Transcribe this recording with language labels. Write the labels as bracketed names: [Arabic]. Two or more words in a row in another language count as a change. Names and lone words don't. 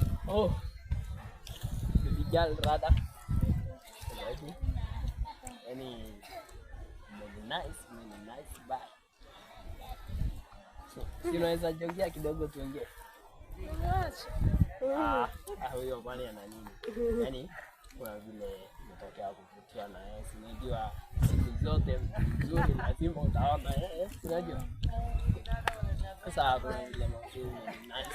[English] Oh, baby girl rada. Any nice bye. [Swahili] So, unaweza jongea kidogo tuongee. Huyo bwana ana nini? Yaani kuna vile umetokea kuvutia na yeye. Unajua siku zote nzuri lazima utaona unajua. Sasa kuna vile mambo nice.